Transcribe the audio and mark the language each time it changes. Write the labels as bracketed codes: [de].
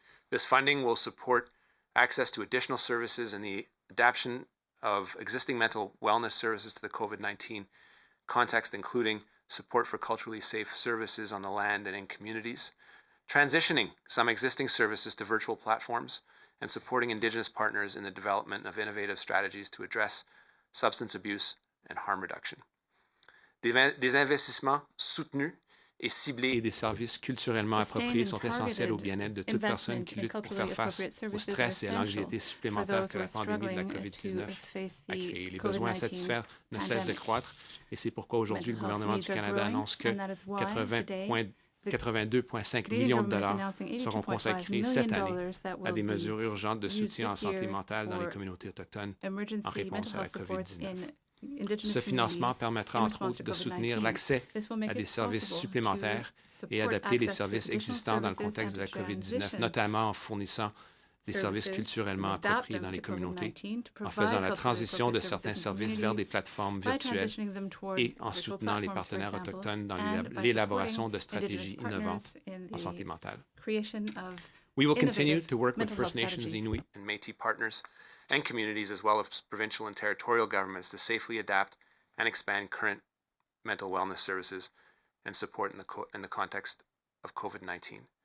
[en] This funding will support access to additional services and the adaptation of existing mental wellness services to the COVID-19 context, including support for culturally safe services on the land and in communities, transitioning some existing services to virtual platforms, and supporting Indigenous partners in the development of innovative strategies to address substance abuse and harm reduction. [fr] Des investissements soutenus et ciblés et des services culturellement appropriés sont essentiels au bien-être de toute personne qui lutte pour faire face au stress et à l'anxiété supplémentaire que la pandémie de la COVID-19 a créé. Les besoins à satisfaire ne cessent de croître et c'est pourquoi aujourd'hui le gouvernement du Canada annonce que 82,5 millions de dollars seront consacrés cette année à des mesures urgentes de soutien en santé mentale dans les communautés autochtones en réponse à la COVID-19. Ce financement permettra entre autres de soutenir l'accès à des services supplémentaires et adapter les services existants dans le contexte de la COVID-19, notamment en fournissant des services culturellement appropriés dans les communautés, en faisant la transition de certains services vers des plateformes virtuelles et en soutenant les partenaires autochtones dans l'élaboration de stratégies innovantes en santé mentale. [en] We will continue to work with First Nations, Inuit, and Métis partners and communities, as well as provincial and territorial governments, to safely adapt and expand current mental wellness services and support in the context of COVID-19.